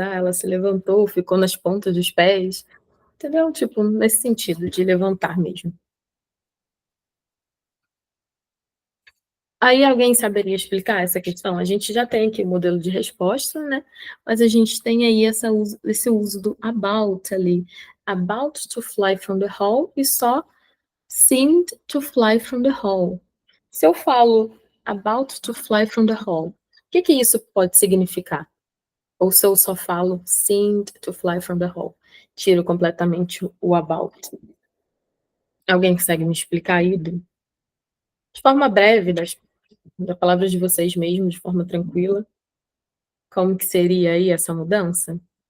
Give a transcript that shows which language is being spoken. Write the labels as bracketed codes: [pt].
[pt] Ah, ela se levantou, ficou nas pontas dos pés, entendeu? Tipo, nesse sentido, de levantar mesmo. Aí alguém saberia explicar essa questão? A gente já tem aqui o modelo de resposta, né? Mas a gente tem aí esse uso do about ali. [en] About to fly from the hall [pt] e só [en] seemed to fly from the hall. [pt] Se eu falo [en] about to fly from the hall, [pt] o que isso pode significar? Ou se eu só falo [en] seemed to fly from the hall? [pt] Tiro completamente o about. Alguém consegue me explicar aí? De forma breve, das palavras de vocês mesmos, de forma tranquila, como que seria aí essa mudança?